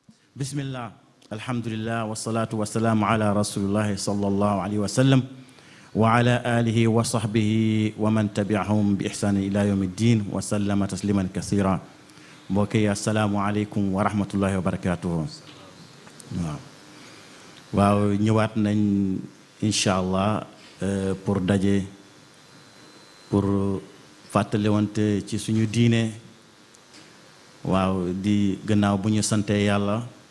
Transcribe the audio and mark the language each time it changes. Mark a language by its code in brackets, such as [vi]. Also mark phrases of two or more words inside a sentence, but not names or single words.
[ar] بسم الله الحمد لله والصلاة والسلام على رسول الله صلى الله عليه وسلم وعلى آله وصحبه ومن تبعهم بإحسان إلى يوم الدين وسلم تسليما كثيرا [wo] mbokk yi [ar] السلام عليكم ورحمة الله وبركاته [wo] waaw ñëwaat nañ [ar] إن شاء الله [wo] pour daje pour fàttalewante ci suñu diine waaw di gannaaw bu ñu sante yàlla